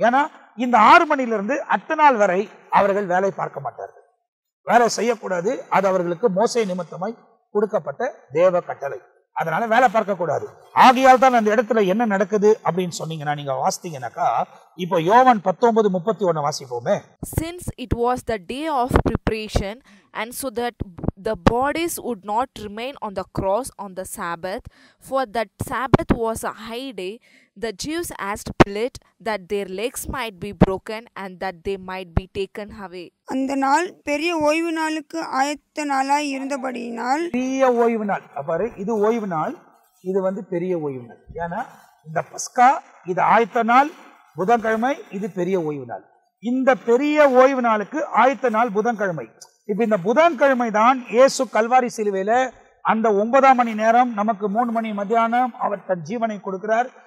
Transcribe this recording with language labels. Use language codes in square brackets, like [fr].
[ta] ஏன்னா இந்த 6 மணிலிருந்து அடுத்த நாள் வரை அவர்கள் வேலை பார்க்க மாட்டார்கள், வேலை செய்யக்கூடாது. அது அவர்களுக்கு மோசே நிமித்தமாய் கொடுக்கப்பட்ட தேவ கட்டளை. அதனால வேலை பார்க்க கூடாது. ஆகையால் தான் அந்த இடத்துல என்ன நடக்குது அப்படின்னு சொன்னீங்கன்னா, நீங்க வாசித்தீங்கன்னாக்கா, இப்போ யோவான் 19:31 வாசிப்போமே. [en] Since it was the day of preparation, and so that the bodies would not remain on the cross on the Sabbath, for that Sabbath was a high day, the Jews asked Pilate that their legs might be broken and that they might be taken away. [ta] அந்த நாள் பெரிய ஓய்வு நாளுக்கு ஆயத்த நாளாய் இருந்தபடியினால், பெரிய ஓய்வு நாள். பாரு, இது ஓய்வு நாள், இது பெரிய ஓய்வு நாள். ஏன்னா இந்த பஸ்கா இது ஆயத்த நாள் புதன்கிழமை, இது பெரிய ஓய்வு நாள். இந்த பெரிய ஓய்வு நாளுக்கு ஆயத்த நாள் புதன்கிழமை. இப்ப இந்த புதன்கிழமை தான் இயேசு கல்வாரி சிலுவையில அந்த 9ஆம் மணி நேரம், நமக்கு 3 மணி மத்தியானம் அவர் தன் ஜீவனை கொடுக்கிறார்.